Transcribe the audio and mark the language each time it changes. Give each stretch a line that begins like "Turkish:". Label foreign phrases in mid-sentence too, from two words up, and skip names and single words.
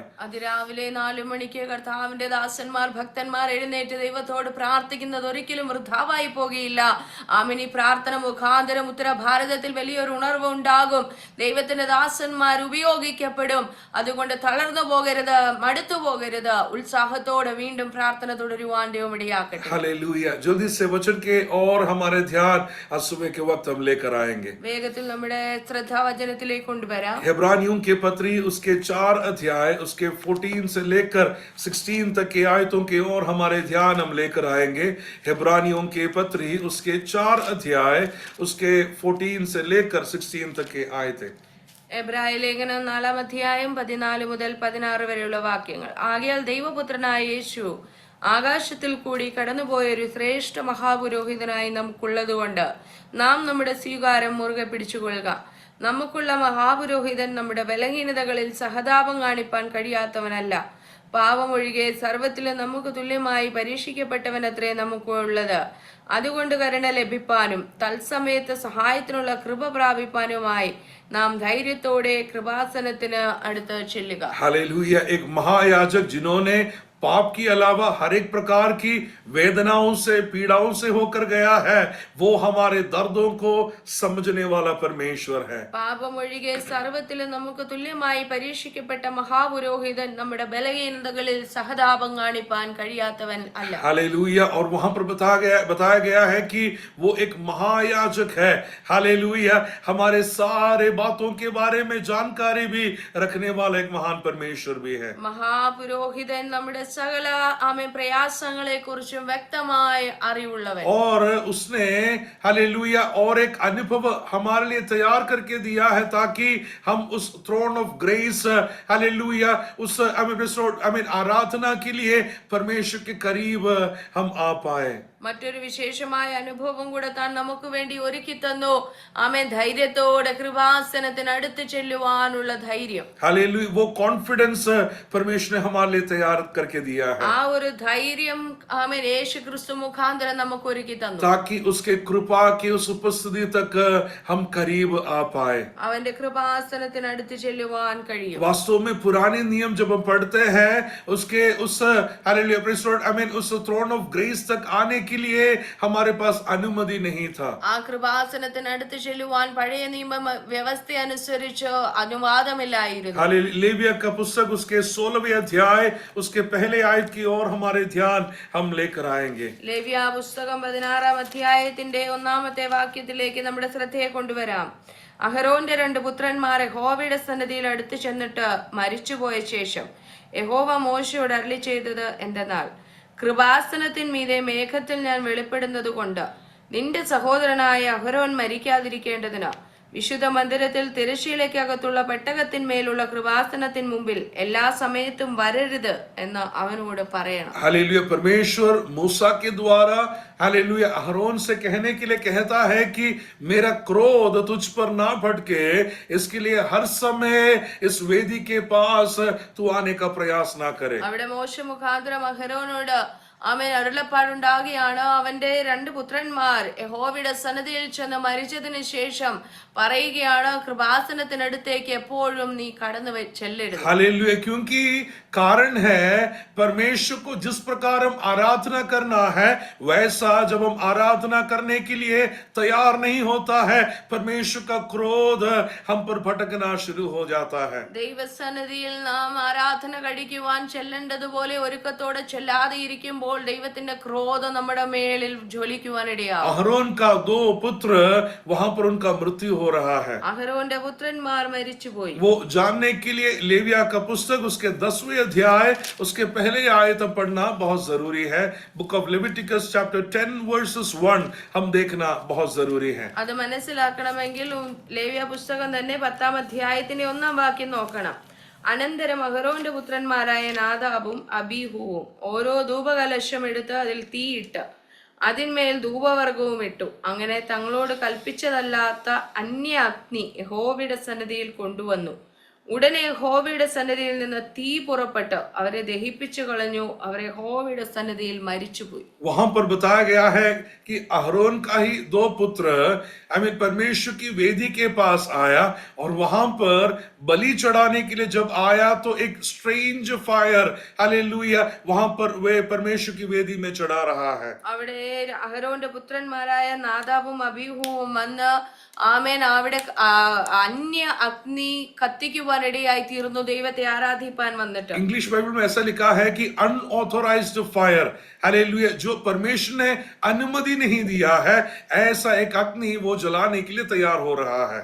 Malayalam: അതിരാവിലെ 4 മണിക്ക് കർത്താവിന്റെ ദാസന്മാർ ഭക്തന്മാർ എഴുന്നേറ്റ് ദൈവത്തോട് പ്രാർത്ഥിക്കുന്നത് ഒരിക്കലും വൃഥാവായി പോകുകയില്ല. ആമേൻ. ഈ പ്രാർത്ഥന മുഖാന്തരം ഉത്തര ഭാരതത്തിൽ വലിയൊരു ഉണർവ് ഉണ്ടാകും. ദൈവത്തിന്റെ ദാസന്മാർ ഉപയോഗിക്കപ്പെടും. അതുകൊണ്ട് തളർന്നു പോകരുത്, മടുത്തു പോകരുത്, ഉത്സാഹത്തോടെ വീണ്ടും പ്രാർത്ഥന തുടരുവാൻ ദൈവം ഇടയാക്കട്ടെ.
Hindi: हालेलुया. जल्दी से वचन के और हमारे ध्यान आज सुबह के वक्त हम लेकर आएंगे.
Malayalam: വേഗത്തിൽ നമ്മുടെ ശ്രദ്ധ വചനത്തിലേക്ക് കൊണ്ടുവരാം.
Hindi: हेब्रानियों के पत्री उसके 4 अध्याय उसके 14 से लेकर 16 तक की आयतों के और हमारे ध्यान हम लेकर आएंगे. हेब्रानियों के पत्री उसके 4 अध्याय उसके 14 से लेकर 16 तक की आयतें.
Malayalam: എബ്രായ ലേഖനം 4 അധ്യായം 14 മുതൽ 16 വരെയുള്ള വാക്യങ്ങൾ. ആകയാൽ ദൈവപുത്രനായ യേശു ആകാശത്തിൽ കൂടി കടന്നുപോയൊരു ശ്രേഷ്ഠ മഹാപുരോഹിതനായി നമുക്കുള്ളതുകൊണ്ട് നാം നമ്മുടെ സ്വീകാരം മുറുകെ പിടിച്ചുകൊള്ളുക. നമുക്കുള്ള മഹാപുരോഹിതൻ നമ്മുടെ ബലഹീനതകളിൽ സഹതാപം കാണിപ്പാൻ കഴിയാത്തവനല്ല, പാവമൊഴികെ സർവ്വത്തിലും നമുക്ക് തുല്യമായി പരീക്ഷിക്കപ്പെട്ടവനത്രേ നമുക്കുള്ളത്. അതുകൊണ്ട് കരുണ ലഭിപ്പാനും തത്സമയത്ത് സഹായത്തിനുള്ള കൃപ പ്രാപിപ്പാനുമായി നാം ധൈര്യത്തോടെ കൃപാസനത്തിന് അടുത്ത് ചെല്ലുക.
Hindi: हालेलुया. एक महायाजक जिन्होंने पाप की अलावा हर एक प्रकार की वेदनाओं से पीड़ाओं से होकर गया है, वो हमारे दर्दों को समझने वाला परमेश्वर है.
Malayalam: പാപമൊഴികെ സർവ്വത്തിലും നമുക്ക് തുല്യമായി പരീക്ഷിക്കപ്പെട്ട മഹാപുരോഹിതൻ നമ്മുടെ ബലഹീനതകളിൽ സഹതാപം കാണിപ്പാൻ കഴിയാത്തവൻ അല്ല.
Hindi: हालेलुया. और वहां पर बताया गया है कि वो एक महायाजक है. हालेलुया. हमारे सारे बातों के बारे में जानकारी भी रखने वाला एक महान परमेश्वर भी है.
Malayalam: മഹാപുരോഹിതൻ നമ്മുടെ സകല പ്രയാസങ്ങളെ കുറിച്ചും വ്യക്തമായി അറിവുള്ളവൻ.
Hindi: और उसने हालेलुया और एक अनुभव हमारे लिए तैयार करके दिया है ताकि हम उस
English: throne of grace
Hindi: हालेलुया उस आराधना के लिए परमेश्वर के करीब हम आ पाए.
Malayalam: മറ്റൊരു വിശേഷമായ അനുഭവം കൂടെ താൻ നമുക്ക് വേണ്ടി ഒരുക്കി തന്നു. ആമേൻ. ധൈര്യത്തോടെ കൃപാസനത്തിന് അടുത്ത് ചെല്ലുവാനുള്ള ധൈര്യം.
Hindi: हालेलुया. वो कॉन्फिडेंस परमेश्वर ने हमारे लिए तैयार करके दिया है
Malayalam: ആ ഒരു ധൈര്യം ആമേൻ യേശു ക്രിസ്തു മുഖാന്തരം നമുക്ക് ഒരുക്കി തന്നു,
Hindi: ताकि उसके कृपा की उस उपस्थिति तक हम करीब आ पाए.
Malayalam: അവന്റെ കൃപാസനത്തിന് അടുത്ത് ചെല്ലുവാൻ കഴിയും.
Hindi: वास्तव में पुराने नियम जब हम पढ़ते हैं उसके उस हालेलुया
English: praise Lord
Hindi: उस
English: throne of grace
Hindi: तक आने के लिए हमारे पास अनुमति नहीं था.
Malayalam: ആ കൃപാസനത്തിന് അടുത്ത് ചെല്ലുവാൻ പഴയ നിയമ വ്യവസ്ഥ അനുസരിച്ച് അനുവാദമില്ലായിരുന്നു.
Hindi: हालेलुया. लेविया का पुस्तक उसके 16वें अध्याय उसके पहले आयत की ओर हमारे ध्यान हम लेकर आएंगे.
Malayalam: ലേവ്യ പുസ്തകം 16 അധ്യായത്തിന്റെ 1 വാക്യത്തിലേക്ക് നമ്മുടെ ശ്രദ്ധയെ കൊണ്ടുവരാം. അഹരോന്റെ 2 പുത്രന്മാർ യഹോവയുടെ സന്നിധിയിൽ അടുത്ത് ചെന്നിട്ട് മരിച്ചുപോയ ശേഷം യഹോവ മോശയോട് അരുളി ചെയ്തത് എന്തെന്നാൽ, കൃപാസനത്തിന്മീതെ മേഘത്തിൽ ഞാൻ വെളിപ്പെടുന്നത് കൊണ്ട് നിന്റെ സഹോദരനായ അഹരോൻ മരിക്കാതിരിക്കേണ്ടതിന് വിശുദ്ധ മന്ദിരത്തിൽ തിരശ്ശീലയ്ക്കകത്തുള്ള പെട്ടകത്തിന്മേലുള്ള കൃപാസനത്തിന് മുമ്പിൽ എല്ലാ സമയത്തും വരരുത് എന്ന് അവനോട് പറയണം.
Hindi: हालेलुया। परमेश्वर मूसा के द्वारा हालेलुया अहरोन से कहने के लिए कहता है कि मेरा क्रोध तुझ पर ना भटके, इसके लिए हर समय इस वेदी के पास तू आने का प्रयास ना करे.
Malayalam: അവിടെ മോശ മുഖാന്തരം അഹരോനോട് അവൻ അരുളപ്പാടുണ്ടാകുകയാണ്, അവന്റെ 2 പുത്രന്മാർ യഹോവയുടെ സന്നിധിയിൽ ചെന്ന് മരിച്ചതിന് ശേഷം പറയുകയാണ്, കൃപാസനത്തിനടുത്തേക്ക് എപ്പോഴും നീ കടന്നു ചെല്ലരുത്.
Hindi: हालेलुया। क्योंकि कारण है परमेश्वर को जिस प्रकार हम आराधना करना है वैसा जब हम आराधना करने के लिए तैयार नहीं होता है, परमेश्वर का क्रोध हम पर भटकना शुरू हो जाता है.
Malayalam: ദൈവസന്നിധിയിൽ നാം ആരാധന കഴിക്കുവാൻ ചെല്ലേണ്ടതുപോലെ ഒരുക്കത്തോടെ ചെല്ലാതെ ഇരിക്കുമ്പോൾ ദൈവത്തിന്റെ ക്രോധം നമ്മുടെ മേലിൽ ജ്വലിക്കുവാനിടയാകും.
Hindi: अहरोन का 2 पुत्र वहां पर उनका मृत्यु हो रहा है.
Malayalam: അഹരോന്റെ പുത്രന്മാർ മരിച്ചുപോയി.
Hindi: वो जानने के लिए लेविया का पुस्तक उसके 10वें अध्याय उसके पहले आयत पढ़ना बहुत जरूरी है.
English: Book of Leviticus chapter 10 verses 1
Hindi: हम देखना बहुत जरूरी है.
Malayalam: അത് മനസ്സിലാക്കണമെങ്കിൽ ലേവ്യ പുസ്തകം തന്നെ 10-ാം അധ്യായത്തിന്റെ 1-ാം വാക്യം നോക്കണം. അനന്തരം അഹരോന്റെ പുത്രന്മാരായ നാദാബും അബീഹുവും ഓരോ ധൂപകലശം എടുത്ത് അതിൽ തീയിട്ട് അതിന്മേൽ ധൂപവർഗവും ഇട്ടു. അങ്ങനെ തങ്ങളോട് കൽപ്പിച്ചതല്ലാത്ത അന്യ അഗ്നി യഹോവയുടെ സന്നിധിയിൽ കൊണ്ടുവന്നു. ഉടനെ യഹോവയുടെ സന്നിധിയിൽ നിന്ന് തീ പുറപ്പെട്ട് അവരെ ദഹിപ്പിച്ചു കളഞ്ഞു. അവർ യഹോവയുടെ സന്നിധിയിൽ മരിച്ചുപോയി.
Hindi: वहां पर बताया गया है कि अहरोन का ही 2 पुत्र परमेश्वर की वेदी के पास आया और वहां पर बलि चढ़ाने के लिए जब आया तो एक
English: strange fire
Hindi: हालेलुया वहां पर वे परमेश्वर की वेदी में चढ़ा रहा है.
Malayalam: അവിടെ അഹരോന്റെ പുത്രന്മാരായ നാദാബും അബീഹുവും വന്ന് ആമേൻ അവിടെ അന്യ അഗ്നി കത്തിക്കുവാനിടയായി തീർന്നു. ദൈവത്തെ ആരാധിപ്പാൻ വന്നിട്ട്
English: English Bible
Hindi: में ऐसा लिखा है कि
English: unauthorized fire
Hindi: हालेलुया, जो परमेश्वर ने अनुमति नहीं दिया है ऐसा एक अग्नि वो जलाने के लिए तैयार हो रहा है.